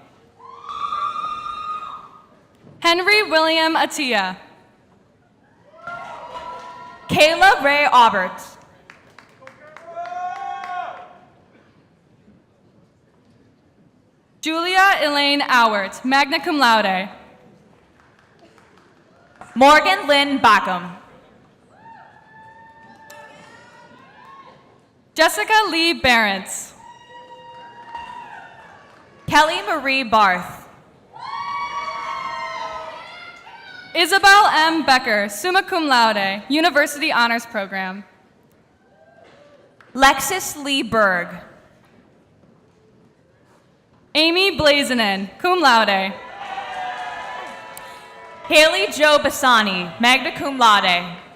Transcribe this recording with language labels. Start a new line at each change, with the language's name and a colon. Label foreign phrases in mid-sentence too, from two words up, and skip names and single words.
English: Henry William Attia. Kayla Ray Aubert. Julia Elaine Auert,
Latin: magna cum laude.
English: Morgan Lynn Backham. Jessica Lee Barrett. Kelly Marie Barth. Isabel M. Becker,
Latin: summa cum laude,
English: University Honors Program. Lexis Lee Berg. Amy Blazenin,
Latin: cum laude.
English: Haley Jo Bassani,
Latin: magna cum laude.